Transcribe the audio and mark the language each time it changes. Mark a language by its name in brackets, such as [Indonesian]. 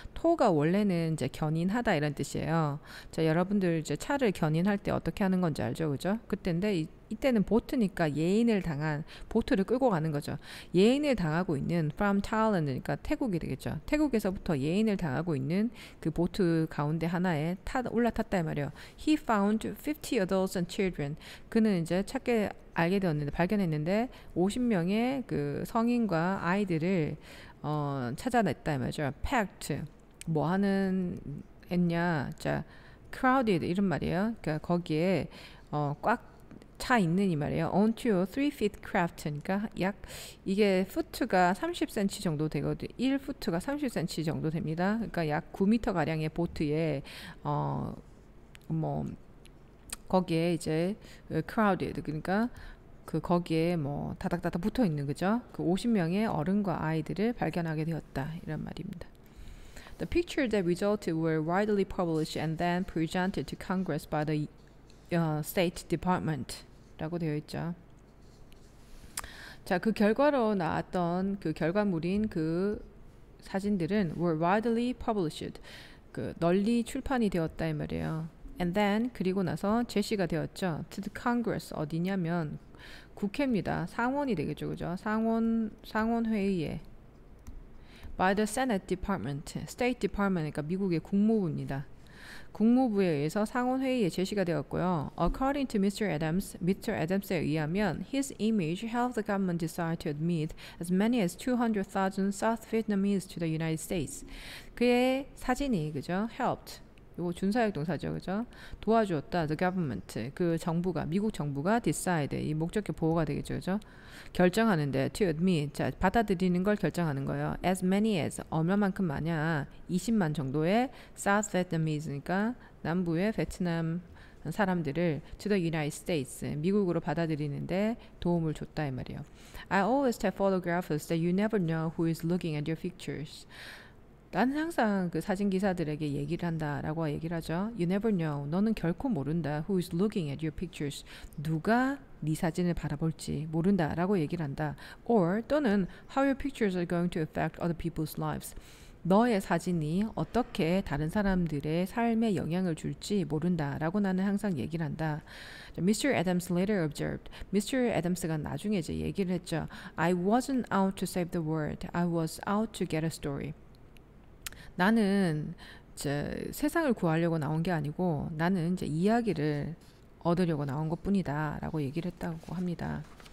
[Korean] tow가 원래는 이제 견인하다 이런 뜻이에요. 자, 여러분들 이제 차를 견인할 때 어떻게 하는 건지 알죠, 그죠? 그때인데 이때는 보트니까 보트를 끌고 가는 거죠. 예인을 당하고 있는 [English] from Thailand [Korean] 니까 태국이 되겠죠. 태국에서부터 예인을 당하고 있는 그 보트 가운데 하나에 올라탔다 이 말이에요. [English] He found 50 adults and children. [Korean] 그는 이제 발견했는데 50명의 그 성인과 아이들을 찾아냈다 이 말이죠. Packed. 뭐 하는 했냐? 자, crowded 이런 말이에요. 그러니까 거기에 꽉 차 있는 이 말이에요. [English] onto a 3 feet craft. [Korean] 그러니까 약 이게 foot가 30cm 정도 되거든. 1foot가 30cm 정도 됩니다. 그러니까 약 9m 가량의 보트에 뭐 거기에 이제 crowded 그러니까 그 거기에 뭐 다닥다닥 붙어 있는 거죠. 그 50명의 어른과 아이들을 발견하게 되었다 이런 말입니다. [English] The pictures that resulted were widely published and then presented to Congress by the State Department [Korean] 라고 되어 있죠. 자, 그 결과로 나왔던 그 결과물인 그 사진들은 [English] were widely published. [Korean] 그 널리 출판이 되었다 이 말이에요. [English] And then [Korean] 그리고 나서 제시가 되었죠. [English] To the Congress [Korean] 어디냐면 국회입니다. 상원이 되겠죠, 그죠? 상원 회의에 [English] by the Senate Department, [Korean] State Department, 그러니까 미국의 국무부입니다. 국무부에 의해서 상원 회의에 제시가 되었고요. [English] According to Mr. Adams [Korean] 에 의하면, [English] his image helped the government decide to admit as many as 200,000 South Vietnamese to the United States. [Korean] 그의 사진이 그죠? helped. 이거 준사역 동사죠, 그죠? 도와주었다. [English] The government, [Korean] 그 정부가, 미국 정부가 decide, 이 목적격 보호가 되겠죠, 그죠? 결정하는데 [English] to admit, [Korean] 자, 받아들이는 걸 결정하는 거예요. [English] As many as, [Korean] 얼마만큼 많냐? 20만 정도의 South Vietnamese니까 남부의 베트남 사람들을 [English] to the United States, [Korean] 미국으로 받아들이는데 도움을 줬다 이 말이에요. [English] I always tell photographers that you never know who is looking at your pictures. [Korean] 나는 항상 그 사진 기사들에게 얘기를 한다라고 얘기를 하죠. [English] You never know. [Korean] 너는 결코 모른다. [English] Who is looking at your pictures. [Korean] 누가 네 사진을 바라볼지 모른다라고 얘기를 한다. [English] Or [Korean] 또는 [English] how your pictures are going to affect other people's lives. [Korean] 너의 사진이 어떻게 다른 사람들의 삶에 영향을 줄지 모른다라고 나는 항상 얘기를 한다. [English] Mr. Adams later observed. Mr. [Korean] Adams가 나중에 이제 얘기를 했죠. [English] I wasn't out to save the world. I was out to get a story. [Korean] 나는 이제 세상을 구하려고 나온 게 아니고 나는 이제 이야기를 얻으려고 나온 것뿐이다 라고 얘기를 했다고 합니다.